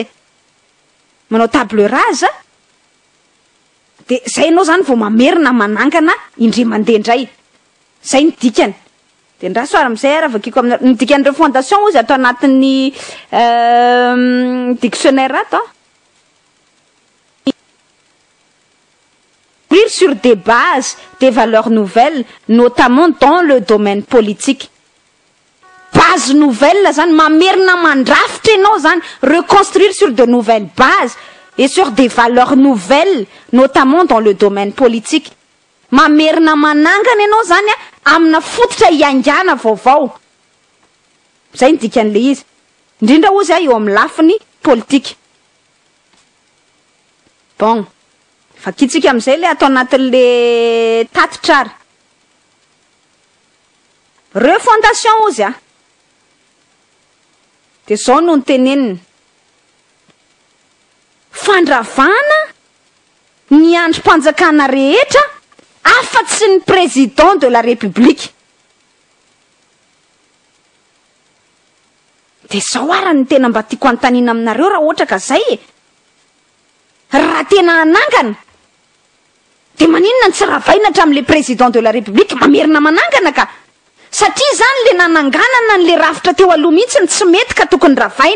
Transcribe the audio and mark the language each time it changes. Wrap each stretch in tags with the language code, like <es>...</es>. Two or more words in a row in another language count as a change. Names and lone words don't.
<mg>Manao</mg> <fr>table rase</fr> <mg>de zay ianao zany vao mamerina manangana indray mandeha indray. Zay ny dikany. De ndraso ary amin'izay raha vakiko amin'ny ny dikan'ny refondation ozy atao anatin'ny dictionnaire ato.</mg> <fr>Sur des bases, des valeurs nouvelles, notamment dans le domaine politique. Base nouvelle,</fr> <mg>zany mamerina mandrafitra ianao zany,</mg> <fr>reconstruire sur de nouvelles bases et sur des valeurs nouvelles, notamment dans le domaine politique.</fr> <mg>Mamerina manangana ianao zany amina fototra iangana vaovao. Zay ny dikan'le izy. Indrindra ozy eo amin'ny lafiny politique. Bon. Fakitsika am'izay le atao anatin'le tatitrary. Refondation ozy de zao no teneniny. Fandravana ny androm-panjakana rehetra afa-tsy ny</mg> <fr>président de la république.</fr> <mg>De zao ara ny tena mba tiako anontaniana aminareo raha ohatra ka zay. Raha tena anangana de maninona ny tsy ravaina hatramin'le</mg> <fr>président de la république</fr> <mg>mamerina manangana ka. Satria zany le nananganana n'le rafitra teo aloha mihitsy ny tsy mety ka tokony ravaina.</mg>